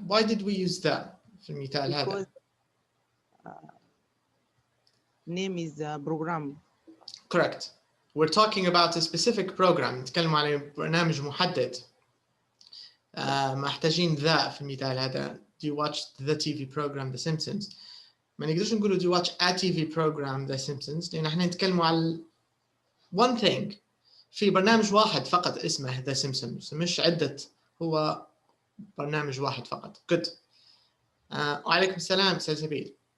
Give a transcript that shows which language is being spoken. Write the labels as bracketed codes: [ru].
[en] Why did we use the [ar] في المثال هذا? [en] Because name is program. Correct. We're talking about a specific program. [ar] نتكلم على برنامج محدد. محتاجين ذا في المثال هذا. [en] Do you watch the TV program The Simpsons? [ar] ما نقدرش نقوله [en] do you watch a TV program The Simpsons [ar] لأن احنا نتكلم على [en] one thing. [ar] في برنامج واحد فقط اسمه The Simpsons مش عدة هو برنامج واحد فقط. [en] Good. [ar] وعليكم السلام أستاذ سبيل.